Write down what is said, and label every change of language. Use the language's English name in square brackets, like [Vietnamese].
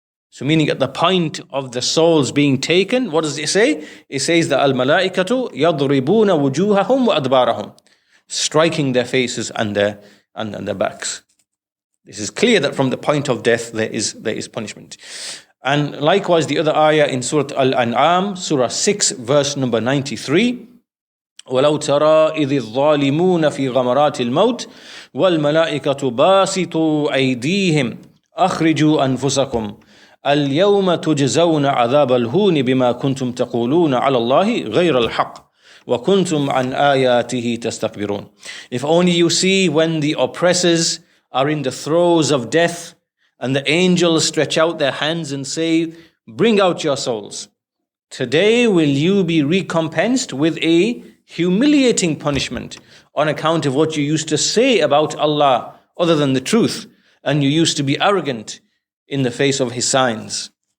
[English] So meaning at the point of the souls being taken, what does it say? It says that [Arabic] al-malaikatu yadribuna wujuhahum wa adbarahum, [English] striking their faces and their backs. This is clear that from the point of death there is punishment. And likewise the other ayah in Surah Al-An'am, Surah 6 verse number 93, [Arabic] وَلَوْ تَرَى إِذِ الظَّالِمُونَ فِي غَمَرَاتِ الْمَوْتِ وَالْمَلَائِكَةُ بَاسِطُوا أَيْدِيهِمْ أَخْرِجُوا أَنفُسَكُمْ الْيَوْمَ تُجْزَوْنَ عَذَابَ الْهُونِ بِمَا كُنْتُمْ تَقُولُونَ عَلَى اللَّهِ غَيْرَ الْحَقِّ وَكُنْتُمْ عَنْ آيَاتِهِ تَسْتَكْبِرُونَ. [English] If only you see when the oppressors are in the throes of death and the angels stretch out their hands and say, bring out your souls. Today will you be recompensed with a humiliating punishment on account of what you used to say about Allah other than the truth, and you used to be arrogant in the face of His signs.